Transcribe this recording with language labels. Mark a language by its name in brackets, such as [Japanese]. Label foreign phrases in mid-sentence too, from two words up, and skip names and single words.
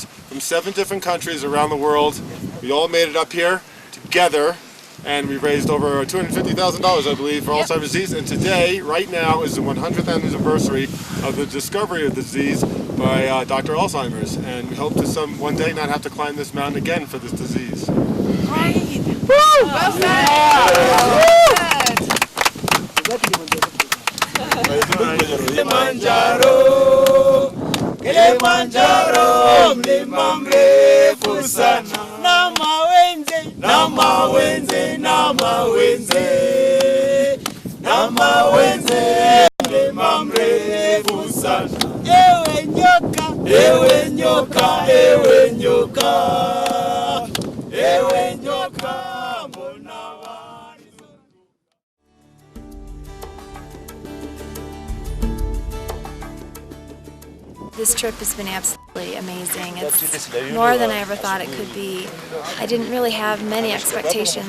[English] From 7 different countries around the world, we all made it up here together, and we raised over $250,000, I believe, for Alzheimer's disease. And today, right now, is the 100th anniversary of the discovery of the disease by Dr. Alzheimer's. And we hope to one day not have to climb this mountain again for this disease. Great! Woo! Well said! [Swahili] Kilimanjaro, Kilimanjaro, mlima mrefu sana. Nama wenze, nama wenze, nama wenze, nama wenze, mlima mrefu sana. Ewe nyoka, ewe nyoka, ewe nyoka, ewe nyoka. [English] This trip has been absolutely amazing. It's more than I ever thought it could be. I didn't really have many expectations.